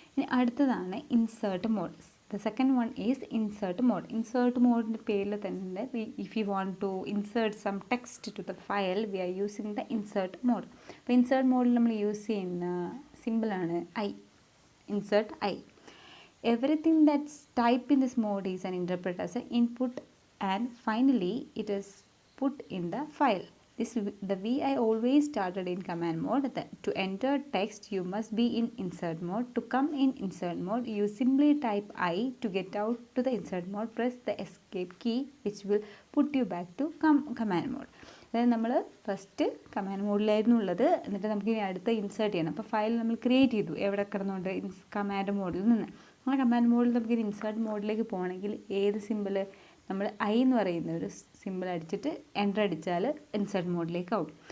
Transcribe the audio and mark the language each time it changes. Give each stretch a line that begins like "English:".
Malayalam: ഇനി അടുത്തതാണ്
English: Insert mode. The second one is insert mode.
Malayalam: Insert മോഡിൻ്റെ പേരിൽ തന്നെ
English: If you want to insert some text to the file we are using the insert mode.
Malayalam: അപ്പോൾ insert മോഡിൽ നമ്മൾ use ചെയ്യുന്ന സിമ്പിളാണ് I.
English: Insert I. Everything that's typed in this mode is an interpreted as an input, and finally it is put in the file. The VI always started in command mode. To enter text you must be in insert mode. To come in insert mode you simply type I. To get out to the insert mode press the escape key which will put you back to command mode.
Malayalam: അതായത് നമ്മൾ first command മോഡിലായിരുന്നു ഉള്ളത്, എന്നിട്ട് നമുക്ക് ഇനി അടുത്ത insert ചെയ്യണം. അപ്പോൾ file നമ്മൾ ക്രിയേറ്റ് ചെയ്തു എവിടെ കിടന്നുകൊണ്ട് കമാൻഡ് മോഡിൽ നിന്ന്. ആ കമാൻഡ് മോഡിൽ നമുക്ക് ഇൻസേർട്ട് മോഡിലേക്ക് പോകണമെങ്കിൽ ഏത് സിമ്പിൾ, നമ്മൾ ഐ എന്ന് പറയുന്ന ഒരു സിമ്പിൾ അടിച്ചിട്ട് എൻ്റർ അടിച്ചാൽ ഇൻസേർട്ട് മോഡിലേക്ക് ആവും.